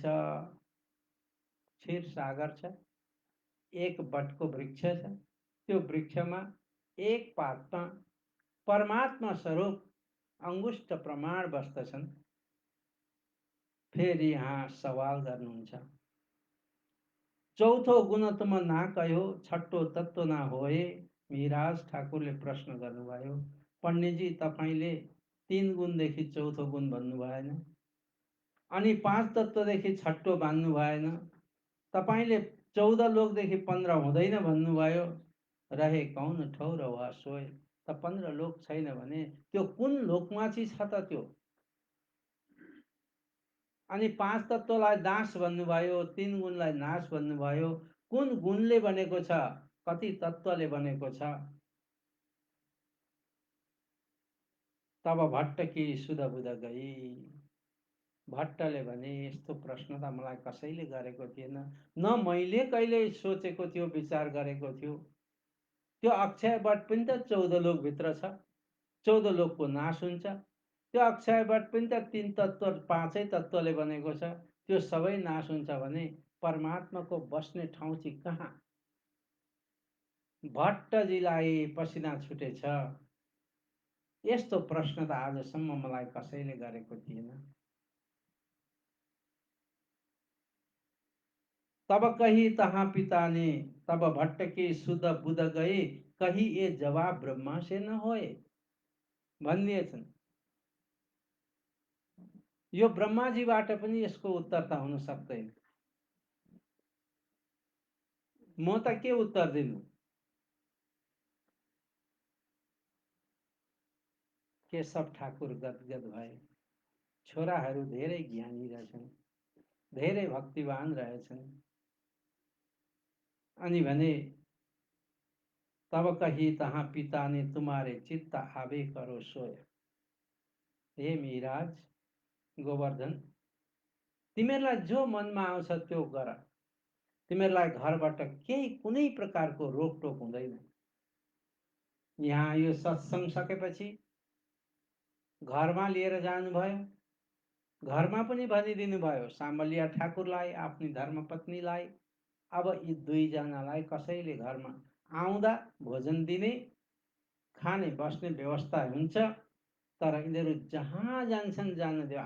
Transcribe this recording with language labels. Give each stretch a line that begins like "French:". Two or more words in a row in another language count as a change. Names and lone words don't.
Nepali: क्षीर सागर छ, एक बटको वृक्ष छ, त्यो वृक्षमा एक पातमा परमात्मा स्वरूप अंगुष्ठ प्रमाण बस्दछन्। फेरि यहाँ सवाल गर्नुहुन्छ,
Hindi: चौथो गुण तुम ना कहो, छठो तत्व ना होए।
Nepali: मिराज ठाकुरले प्रश्न गर्नुभयो, पण्डितजी तपाईँले 3 गुणदेखि चौथो गुण भन्नु भएन, अनि 5 तत्वदेखि छठो भन्नु भएन, तपाईँले 14 लोकदेखि 15 हुँदैन भन्नुभयो।
Hindi: रहे कौन ठौर वा सोए,
Nepali: त 15 लोक छैन भने त्यो कुन लोकमा चाहिँ छ त त्यो? अनि 5 तत्वलाई नाश भन्नुभयो, 3 गुणलाई नाश भन्नुभयो, कुन गुणले बनेको छ, कति तत्वले बनेको छ?
Hindi: तब भट्टकी सुध बुध गई।
Nepali: भट्टले भने यस्तो प्रश्न त मलाई कसैले गरेको थिएन, न मैले कहिले सोचेको थियो, विचार गरेको थियो। त्यो अक्षय वट पनि त 14 लोकभित्र छ, 14 लोकको नाश हुन्छ। त्यो अक्षय वट पनि त 3 तत्व 5 तत्वले बनेको छ, त्यो सबै नाश हुन्छ भने परमात्माको बस्ने ठाउँ चाहिँ कहाँ? भट्टजीलाई पसिना छुटेछ। यस्तो प्रश्न त आजसम्म मलाई कसैले गरेको थिएन।
Hindi: तब कही तहाँ पिता ने, तब भट्ट के सुध बुध गए, कही ये जवाब ब्रह्मा से न होए भनिदिएछन्।
Nepali: यो ब्रह्माजीबाट पनि यसको उत्तर त हुन सक्दैन। म त के उत्तर दिनु? केशव ठाकुर गदगद भए। छोराहरू धेरै ज्ञानी रहेछन्, धेरै भक्तिवान रहेछन्। अनि भने
Hindi: तब कही तहाँ पिता ने तुम्हारे चित्त आवे करो सोया।
Nepali: हे मिराज, गोवर्धन, तिमीहरूलाई जो मनमा आउँछ त्यो गर। तिमीहरूलाई घरबाट केही कुनै प्रकारको रोकटोक हुँदैन। यहाँ यो सत्संग सकेपछि घरमा लिएर जानुभयो। घरमा पनि भनिदिनु भयो सामलिया ठाकुरलाई, आफ्नी धर्मपत्नीलाई, अब यी दुईजनालाई कसैले घरमा आउँदा भोजन दिने, खाने बस्ने व्यवस्था हुन्छ, तर यिनीहरू जहाँ जान्छन् जान दियो।